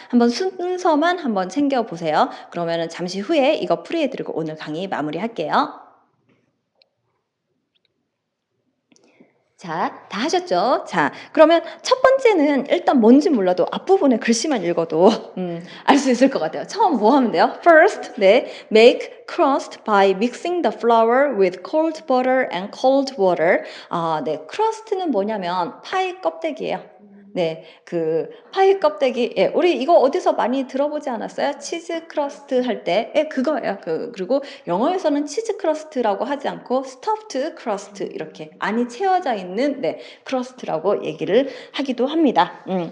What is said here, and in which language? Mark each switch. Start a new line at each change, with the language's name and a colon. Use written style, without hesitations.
Korean: 한번 순서만 한번 챙겨보세요. 그러면 잠시 후에 이거 풀이해드리고 오늘 강의 마무리할게요. 자, 다 하셨죠? 자, 그러면 첫 번째는 일단 뭔지 몰라도 앞부분에 글씨만 읽어도 알 수 있을 것 같아요. 처음 뭐 하면 돼요?
English: First, 네, make crust by mixing the flour with cold butter and cold water.
Korean: 네, crust는 뭐냐면 파이 껍데기예요. 네, 그 파이 껍데기, 예, 우리 이거 어디서 많이 들어보지 않았어요? 치즈 크러스트 할 때, 예, 그거예요. 그리고 영어에서는 치즈 크러스트라고 하지 않고 스터프드 크러스트 이렇게 안이 채워져 있는 네, 크러스트라고 얘기를 하기도 합니다.